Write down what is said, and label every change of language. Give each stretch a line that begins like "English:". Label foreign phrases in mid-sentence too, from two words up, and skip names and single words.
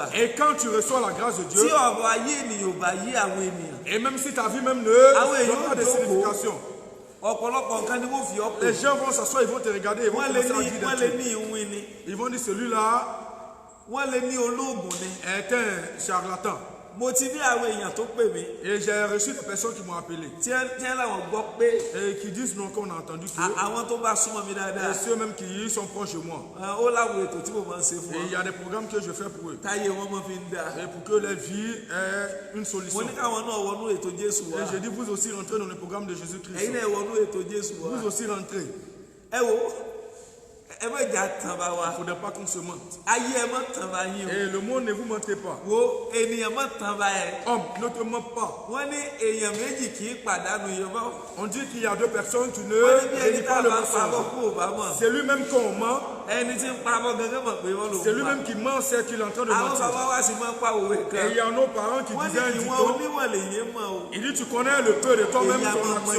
French: Et quand tu reçois la grâce de Dieu, et même si ta vie même ne pas de signification, les gens vont s'asseoir, ils vont te regarder, ils vont commencer à dire des trucs. Ils vont dire celui-là est un charlatan.
Yoruba: mo ti ní àwọn èèyàn tó pè mí.
French: Et j'ai reçu des personnes qui m'ont appelé.
Yoruba: Tí làwọn gbọ́ pé.
French: Et qui disent non qu'on a entendu que.
Yoruba: Àwọn tó bá súnmọ́ mi dáadáa.
French: Et ceux même qui sont proches de moi.
Yoruba: Ó láwọn ètò tí mo máa ń ṣe fún wọn.
French: Et il y a des programmes que je fais pour eux.
Yoruba: Táyé wọn máa fi ń dá.
French: Et pour que leur vie ait une solution.
Yoruba: Mo ní káwọn náà wọnú ètò Jésù wa.
French: Et j'ai dit vous aussi rentrez dans le programme de Jésus-Christ.
Yoruba: Ẹ̀yin náà wọnú ètò Jésù wa.
French: Vous aussi rentrez.
Yoruba: Ẹ wo. Ẹ má jà tàn bá wa.
French: Il ne faudrait pas qu'on se mente.
Yoruba: Ayé ẹ má tàn bá yín o.
French: Et le monde ne vous mentez pas.
Yoruba: Wo ènìyàn má tàn bá ẹ.
French: Homme, ne te mens pas.
Yoruba: Wọ́n ní èèyàn méjì kì í pàdánù Yorùbá.
French: On dit qu'il y a deux personnes qui ne réunissent pas le mensonge. C'est lui-même qu'on ment. C'est lui-même qui ment, c'est qu'il est en train de mentir. Et il y a nos parents qui disaient un dicton. Il dit tu connais le peu de toi-même ton action.